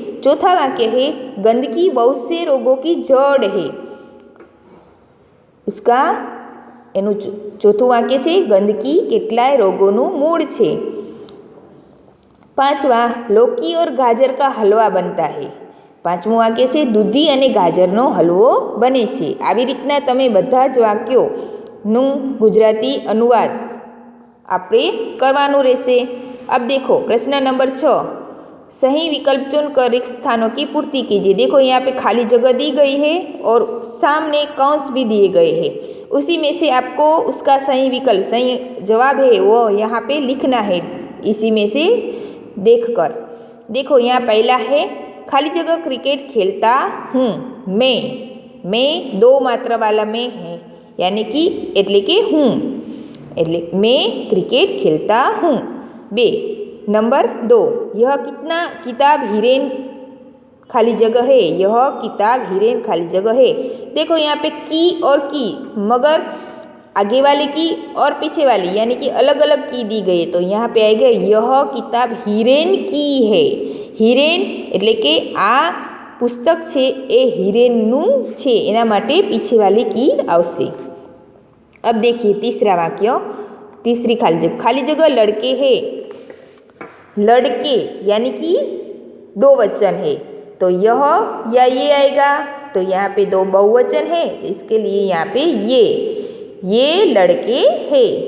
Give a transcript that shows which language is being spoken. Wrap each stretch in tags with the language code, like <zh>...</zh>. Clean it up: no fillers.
<hi>चौथा वाक्य है गंदगी बहुत से रोगों की जड़ है, उसका</hi> <gu>એનું ચોથું વાક્ય છે ગંદકી કેટલાય રોગોનું મૂળ છે।</gu> <hi>पांचवा लौकी और गाजर का हलवा बनता है,</hi> <gu>પાંચમું વાક્ય છે દૂધી અને ગાજરનો હલવો બને છે। આવી રીતના તમે બધા જ વાક્યોનું ગુજરાતી અનુવાદ આપણે કરવાનું રહેશે।</gu> <hi>अब देखो प्रश्न नंबर 6, सही विकल्प चुनकर रिक्त स्थानों की पूर्ति कीजिए। देखो यहाँ पे खाली जगह दी गई है और सामने कंस भी दिए गए हैं। उसी में से आपको उसका सही विकल्प, सही जवाब है वो यहाँ पे लिखना है, इसी में से देखकर। देखो यहाँ पहला है खाली जगह क्रिकेट खेलता हूँ मैं दो मात्रा वाला मैं है, यानी कि</hi> <gu>एटले के</gu> <hi>हूँ, एटले मैं क्रिकेट खेलता हूँ। बे नंबर 2, यह कितना किताब हिरेन खाली जगह है, यह किताब हिरेन खाली जगह है। देखो यहाँ पे की और की, मगर आगे वाली की और पीछे वाली यानी कि अलग अलग की दी गई है, तो यहाँ पे आएगा यह किताब हिरेन की है।</hi> <gu>हिरेन એટલે કે આ પુસ્તક છે એ હિરેનનું છે, એના માટે પીછેવાલી की આવશે।</gu> <hi>अब देखिए तीसरा वाक्य, तीसरी खाली जगह लड़के है, लड़के यानी कि दो वचन है, तो यह या ये आएगा, तो यहाँ पे दो बहुवचन है, तो इसके लिए यहाँ पे ये लड़के है।</hi>